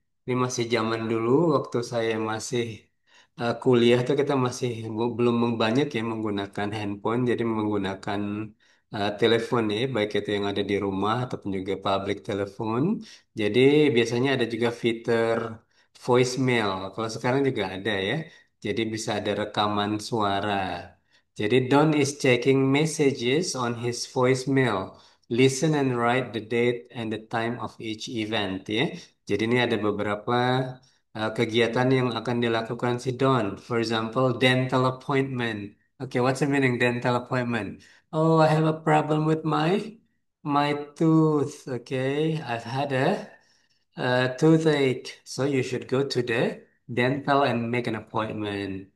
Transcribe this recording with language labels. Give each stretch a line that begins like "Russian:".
Indonesian: Ini masih zaman dulu waktu saya masih kuliah tuh kita masih belum banyak ya menggunakan handphone. Jadi menggunakan telepon ya, baik itu yang ada di rumah ataupun juga public telepon. Jadi biasanya ada juga fitur voicemail. Kalau sekarang juga ada ya. Jadi bisa ada rekaman suara.
English: Jadi Don is checking messages on his voicemail. Listen and write the date and the time of each event ya.
Indonesian: Jadi ini ada beberapa kegiatan yang akan dilakukan si Don.
English: For example, dental appointment. Okay, what's the meaning dental appointment? Oh, I have a problem with my tooth. Okay, I've had a toothache. So you should go to the dental and make an appointment.